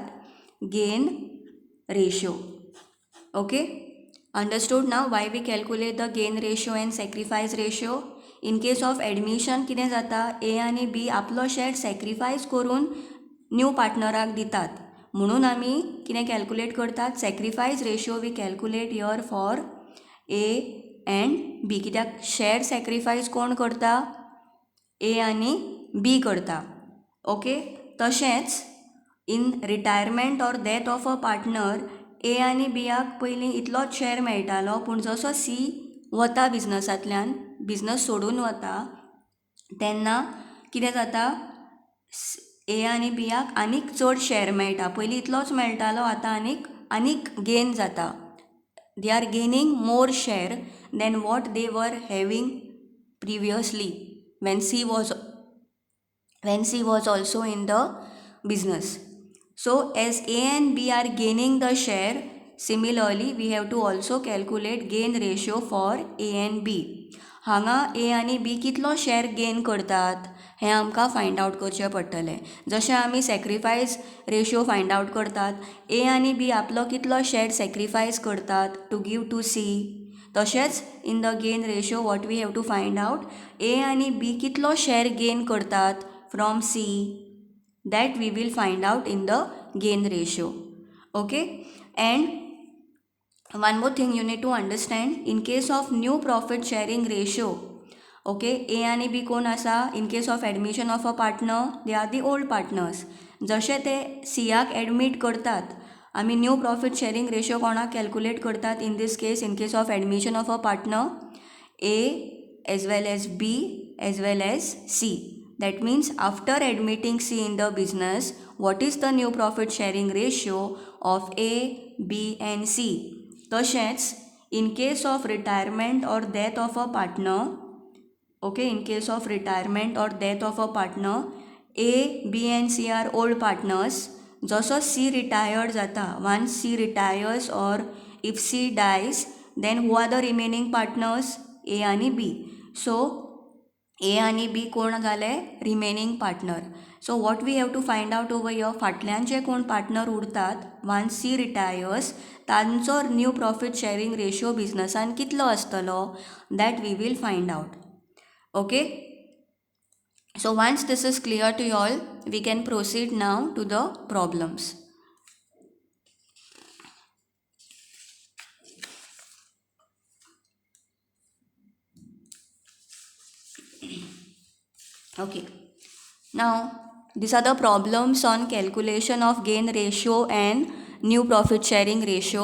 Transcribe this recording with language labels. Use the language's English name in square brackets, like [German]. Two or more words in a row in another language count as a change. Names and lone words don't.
[English] gain ratio. okay, understood now why we calculate the gain ratio and sacrifice ratio? in case of admission [Konkani] कितें जाता? A आणि B आपलो [English] share sacrifice [Konkani] करून [English] new partnerak [Konkani] दितात, म्हणून आमी कितें कॅल्कुलेट करतात? [English] sacrifice ratio we calculate here for A and B. [Konkani] कित्याक [English] share sacrifice [Konkani] कोण करता? A आणि B करता. ओके, तशेंच [English] in retirement or death of a partner [Konkani] A आणि Bयाक पयलीं इतलोच शेअर मेळटालो, पूण जसो C वता बिजनसांतल्यान, बिजनस सोडून वता, तेन्ना कितें जाता? A आणि Bयाक आनीक चड शेअर मेळटा. पयलीं इतलोच मेळटालो, आतां आनीक गेन जाता. [English] they are gaining more share than what they were having previously when C was also in the business. So as A and B are gaining the share, similarly we have to also calculate gain ratio for A and B. [Konkani] हांगा A आणि B कितलो शेअर गेन करतात हें आमकां [English] find out [Konkani] करचें पडटलें. जशें आमी [English] sacrifice ratio find out [Konkani] करतात, A आणि B आपलो कितलो [English] share sacrifice [Konkani] करतात [English] to give to C, [Konkani] तशेंच [English] in the gain ratio what we have to find out [Konkani] A आणि B कितलो [English] share gain [Konkani] करतात [English] from C, that we will find out in the gain ratio. Okay, and one more thing you need to understand, in case of new profit sharing ratio, okay, [Konkani] A आणि B कोण आसा? [English] In case of admission of a partner, they are the old partners. [Konkani] जशे ते सीयाक ॲडमिट करतात, आमी [English] new profit sharing ratio [Konkani] कोणाक कॅल्कुलेट करतात? [English] in this case, in case of admission of a partner, A as well as B as well as C. That means after admitting C in the business, what is the new profit sharing ratio of A, B and C? तशेंच in case of retirement or death of a partner, okay, in case of retirement or death of a partner, A, B and C are old partners. जसो C retired जाता, once C retires or if C dies, then who are the remaining partners? [Konkani] A आणि B. So A आणि B कोण जाले? [English] remaining partner. so what we have to find out over here, [Konkani] फाटल्यान जे कोण पार्टनर उरतात [English] once C retires, तांचो new profit sharing ratio [Konkani] बिजनसान कितलो आसतलो, [English] that we will find out. okay, so once this is clear to you all, we can proceed now to the problems. Okay, now these are the problems on calculation of gain ratio and new profit sharing ratio.